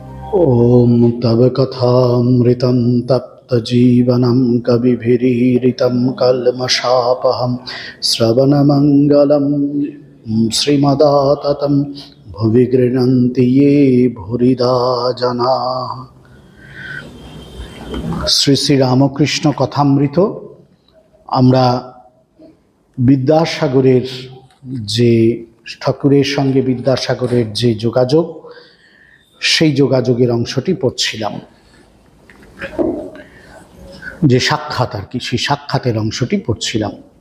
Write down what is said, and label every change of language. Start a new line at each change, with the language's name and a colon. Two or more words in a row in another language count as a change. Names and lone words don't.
Sanskrit: ॐ तव कथामृतं तप्तजीवनं कविभिरीरितं कल्मषापहं श्रवणमङ्गलं श्रीमदाततं भुवि गृह्णन्ति ये भूरिदा जनाः।
Bangla: শ্রী শ্রী রামকৃষ্ণ কথামৃত। আমরা বিদ্যাসাগরের যে ঠাকুরের সঙ্গে বিদ্যাসাগরের যে যোগাযোগ, সেই যোগাযোগের অংশটি পড়ছিলাম, যে সাক্ষাৎ আর কি, সেই সাক্ষাতের অংশটি পড়ছিলাম।